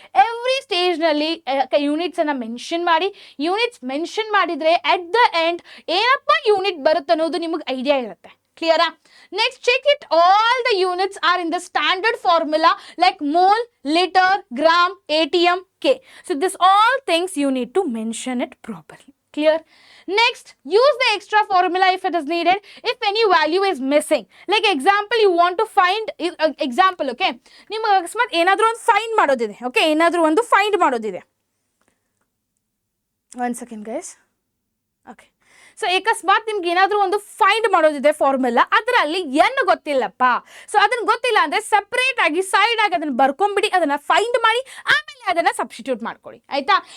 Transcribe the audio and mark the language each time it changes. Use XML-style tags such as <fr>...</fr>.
<kn>Every stage ನಲ್ಲಿ units ಅನ್ನ mention ಮಾಡಿ. ಯೂನಿಟ್ಸ್ ಮೆನ್ಷನ್ ಮಾಡಿದ್ರೆ</kn> <en>at the end</en> <kn>ಏನಪ್ಪ ಯೂನಿಟ್ ಬರುತ್ತೆ ಅನ್ನೋದು ನಿಮಗೆ ಐಡಿಯಾ ಇರುತ್ತೆ, ಕ್ಲಿಯರಾ?</kn> <en>Next check it all the units are in the standard formula like mole, litre, gram, ATM, K. So this all things you need to mention it properly, clear? Next, use the extra formula if it is needed, if any value is missing. Like example, you want to find example, okay?</en> <kn>ನಿಮಗೆ ಅಕಸ್ಮಾತ್ ಏನಾದರೂ ಒಂದು find ಮಾಡೋದಿದೆ, okay, ಏನಾದರೂ ಒಂದು find ಮಾಡೋದಿದೆ.</kn> <en>one second guys,</en> <kn>okay. So ಅಕಸ್ಮಾತ್ ನಿಮ್ಗೆ ಏನಾದರೂ ಒಂದು ಫೈಂಡ್ ಮಾಡೋದಿದೆ ಫಾರ್ಮುಲಾ, ಅದರಲ್ಲಿ N ಗೊತ್ತಿಲ್ಲಪ್ಪ. ಸೊ ಅದನ್ನ ಗೊತ್ತಿಲ್ಲ ಅಂದ್ರೆ ಸೆಪರೇಟ್ ಆಗಿ ಸೈಡ್ ಆಗಿ ಅದನ್ನ ಬರ್ಕೊಂಡ್ಬಿಡಿ, ಅದನ್ನ ಫೈಂಡ್ ಮಾಡಿ ಆಮೇಲೆ ಅದನ್ನ ಸಬ್ಸ್ಟಿಟ್ಯೂಟ್ ಮಾಡ್ಕೊಳ್ಳಿ, ಆಯ್ತಾ?</kn>